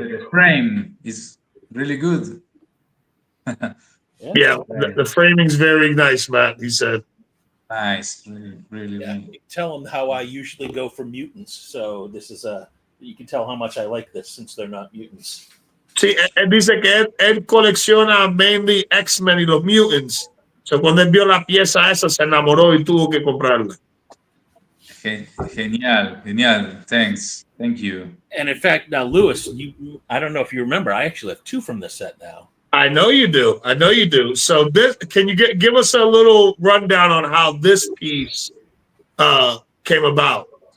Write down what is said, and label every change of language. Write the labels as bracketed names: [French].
[English] The frame is really good. Yeah, the framing's very nice, Matt, he said. Nice. Really. Yeah, you can tell them how I usually go for mutants. So this is you can tell how much I like this since they're not mutants. [Spanish] Sí, él dice que él colecciona [English] mainly [Spanish] X-Men y los mutants. So cuando él vio la pieza esa, se enamoró y tuvo que comprarla. Genial. [English] Thank you. And in fact, now, Lewis, I don't know if you remember, I actually have two from this set now. I know you do. So can you give us a little rundown on how this piece came about?